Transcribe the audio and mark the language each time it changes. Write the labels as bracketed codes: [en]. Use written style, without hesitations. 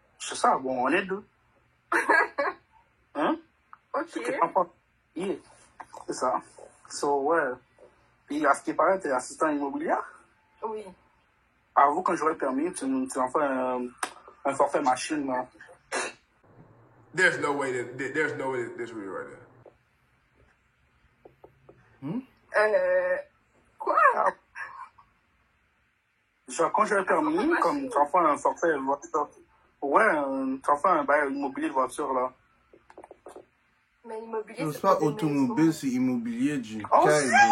[fr] C'est ça, bon, on est deux. Hein? Ok. Yeah, c'est ça. So, ouais. Puis, à ce qui paraît, t'es assistant immobilier? Oui. Avoue, quand j'aurai permis, tu en fais un forfait machine, là. [en] There's no way that's real right there. [fr] Quoi? Genre, quand j'aurai permis, comme tu en fais un forfait voiture. Ouais, tu en fais un bail immobilier de voiture, là. Mais immobilier, c'est pas automobile, c'est immobilier du Caille.